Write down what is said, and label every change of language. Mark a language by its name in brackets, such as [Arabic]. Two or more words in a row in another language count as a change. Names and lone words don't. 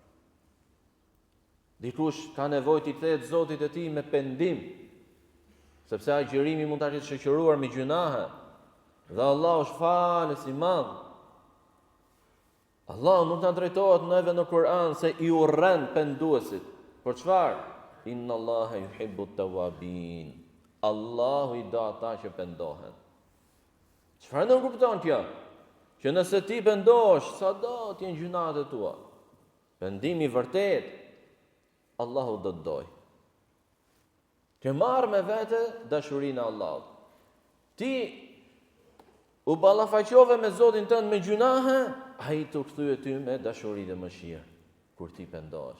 [Albanian] Dikush ka nevojë të kthehet Zotit e tij me pendim, sepse agjërimi mund ta ketë shoqëruar me gjunahe, dhe Allah është falës i madh. Allah nuk na drejtohet neve në Kur'an se i urren penduesit. Por çfarë? [Arabic] إن الله يحب التوابين. [Albanian] Allahu i do ata që pendohen. Çfarë do kupton kjo? Që nëse ti pendohesh, sado të jenë gjunat e tua, pendimi vërtet, Allahu do të doj. Të marrë me vete dashurinë e Allahut. Ti u ballafaqove me Zotin tënd me gjunahe, ai të kthye ty me dashuri dhe mëshirë kur ti pendohesh.